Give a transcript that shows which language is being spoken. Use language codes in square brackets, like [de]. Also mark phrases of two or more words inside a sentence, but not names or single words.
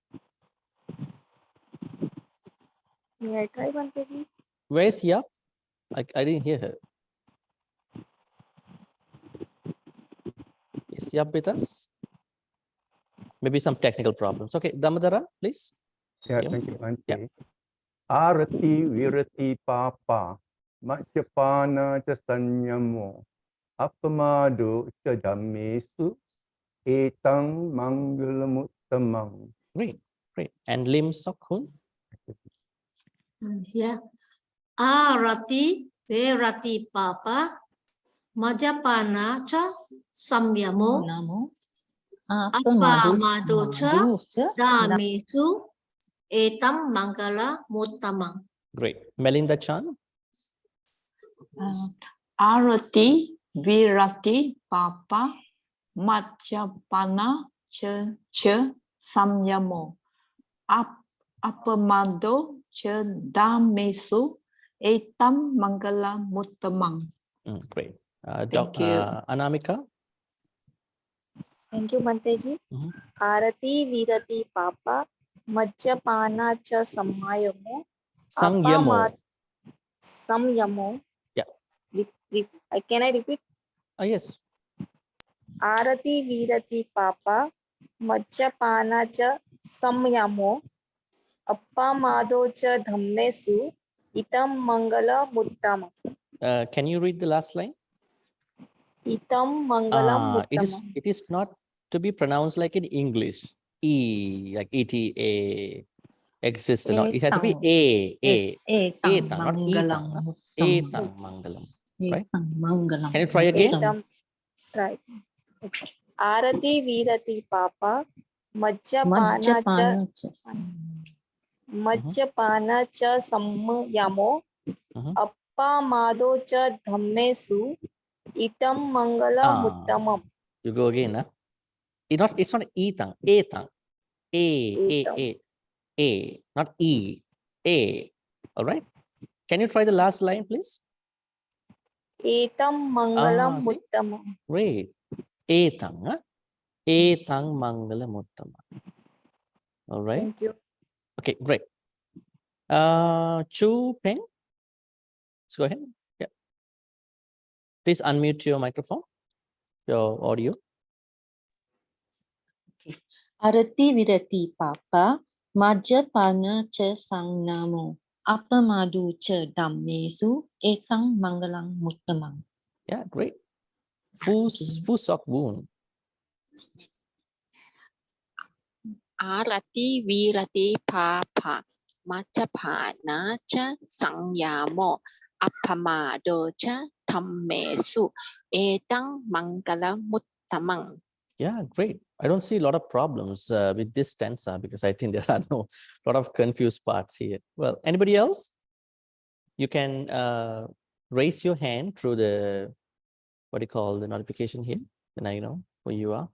[en] May I try, Bhante? Where's Yap? I didn't hear her. Is Yap with us? Maybe some technical problems. Okay, Damadara, please. Yeah, thank you, Bhante. [pi] Arati virati papa Majjapana cha sanyamo appamado cha dhammesu etang mangala muttamang. [en] Great, great. And Lim Sok Hun? Yeah. [pi] Arati Verati Papa Majapana cha Samyamo Namo. Apa Madocha Damesu Etam Maṅgala Muttama. [en] Great. Melinda Chan? [pi] Arati Virati Papa Majapana cha Samyamo Apamado cha Damesu Etam Maṅgala Muttamang. [en] Great. Thank you. Anamika? Thank you, Bhante ji. Mhm. [pi] Arati Virati Papa Majapana cha Samayamo Samyamo. Samyamo. [en] Yeah. Can I repeat? Yes. [pi] Arati Virati Papa Majapana cha Samyamo Appamado cha Dhammesu Itam Maṅgala Muttama. [en] Can you read the last line? [pi] Itam Maṅgala Muttama. [en] It is not to be pronounced like in English. E, like ETA, exist. No, it has to be Etang, not Etang. [pi] Etang Mangalam. [en] Right? Can you try again? Etam. Try. [pi] Arati Virati Papa Majapana cha Samyamo Appamado cha Dhammesu Itam Maṅgala Muttamam. [en] You go again, huh? It's not Etang, Etang. Not E. A. All right. Can you try the last line, please? [pi] Etam Maṅgala Muttamam. [en] Great. Etang, huh? [pi] Etang Maṅgala Muttama. [en] All right. Thank you. Okay, great. Chu Peng, let's go ahead. Yeah. Please unmute your microphone, your audio. [pi] Arati Virati Papa Majapana cha Sangnamo Appamadu cha Dhammesu Etang Maṅgalam Muttamang. [en] Yeah, great. Fu Sok Boon. [pi] Arati Virati Papa Majapana cha Sangyamo Appamado cha Dhammesu Etang Maṅgala Muttamang. [en] Yeah, great. I don't see a lot of problems with this stanza because I think there are lot of confused parts here. Well, anybody else? You can raise your hand through the, what do you call the notification here? Then I know who you are.